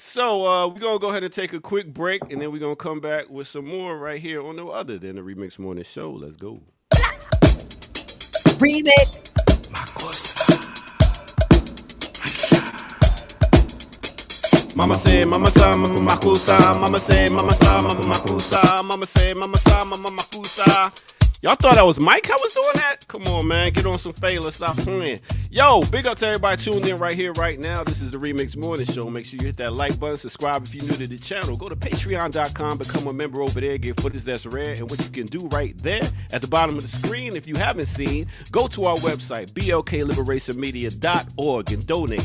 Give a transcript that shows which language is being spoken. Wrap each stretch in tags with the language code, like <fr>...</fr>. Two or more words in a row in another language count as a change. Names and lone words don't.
<en>So we're going to go ahead and take a quick break, and then we're going to come back with some more right here on No Other Than the Remix Morning Show. Let's go. Remix. Mama say, mama sa, mama makusa. Mama say, mama sa, mama makusa. Mama say, mama sa, mama makusa. Y'all thought that was Mike I was doing that? Come on, man. Get on some Fela. Stop playing. Yo, big up to everybody tuned in right here, right now. This is the Remix Morning Show. Make sure you hit that like button. Subscribe if you're new to the channel. Go to patreon.com. Become a member over there. Get footage that's rare. And what you can do right there at the bottom of the screen, if you haven't seen, go to our website, blkliberationmedia.org, and donate.</en>